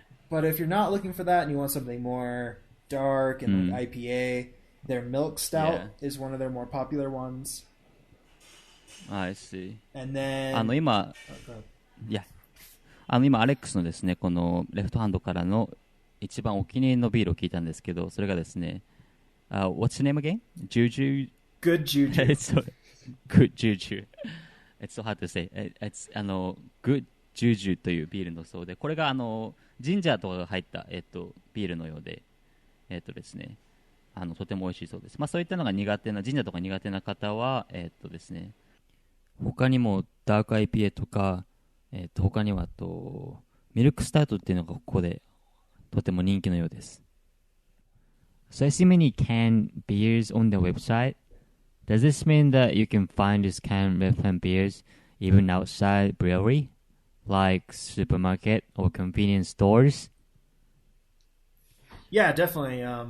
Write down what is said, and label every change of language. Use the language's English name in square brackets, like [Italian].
[English] But if you're not looking for that and you want something more dark and like IPA, their Milk Stout is one of their more popular ones. I see. And then... [Japanese] 今、今、アレックスのですね、このレフトハンドからの一番お気に入りのビールを聞いたんですけど、それがですね、 [English] What's the name again? Juju? Good Juju. Good Juju. It's so hard to say. It's Good Juju [Japanese] というビールのそうで、これがジンジャーとかが入った、ビールのようで、ですね、とても美味しいそうです。まあそういったのが苦手な、ジンジャーとか苦手な方は、ですね、他にもダーク IPA とか、他にはミルクスタートっていうのがここでとても人気のようです。 [English] So I see many canned beers on the website. Does this mean that you can find these canned Left-Hand beers even outside brewery, like supermarket or convenience stores? Yeah, definitely.